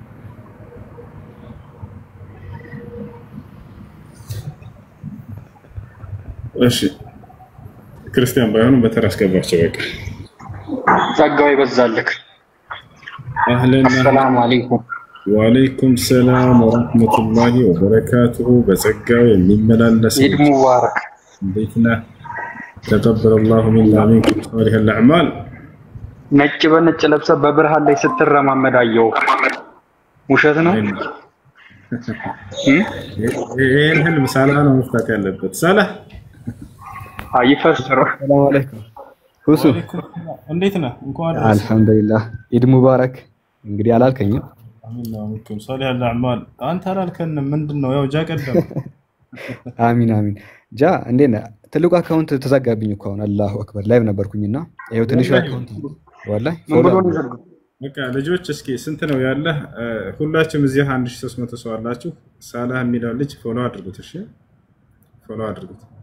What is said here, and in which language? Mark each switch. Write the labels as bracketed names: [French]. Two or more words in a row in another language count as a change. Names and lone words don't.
[Amharic] እሺ ክርስቲያን ባይሆኑ በተራ አስገባቸው በቃ። ጸጋው ይበዛልክ። አህለን [Arabic] سلام عليكم። وعليكم سلام ورحمة الله وبركاته። [Amharic] በጸጋው የሚመላለስ [Arabic] عيد مبارك። [Amharic] እንዴት ነህ? ተቀበለ [Arabic] الله منا ومنكم صالح الاعمال። [Amharic] ነጭ በነጭ ለብሰህ በብርሃን ላይ ስትረማመድ አየሁ። ውሸት ነው? ይሄን ህልም ሳላህ ነው መፍታት ያለበት። ሳላህ አይፈስር። [Arabic] سلام عليكم ሁሱ [Amharic] እንዴት ነህ? እንኳን [Arabic] الحمد لله عيد مبارك። [Amharic] እንግዲህ አላልከኝም? [Arabic] آمين وعليكم صالح الاعمال። [Amharic] አንተ አላልከንም ምንድነው? ያው ጃ ቀደም። [Arabic] آمين آمين። [Amharic] ጃ እንዴት ነህ? ትልቁ አካውንት ተዘጋብኝ እኮ አሁን። [Arabic] الله أكبر [Amharic] ላይቭ ነበርኩኝና ይሄው ትንሹ አካውንት ወላሂ በቃ ልጆች እስኪ ስንት ነው ያለ? ሁላችሁም እዚህ 1300 ሰው አላችሁ። ሳላህ የሚለው ልጅ ፎሎ አድርጉት። እሺ ፎሎ አድርጉት።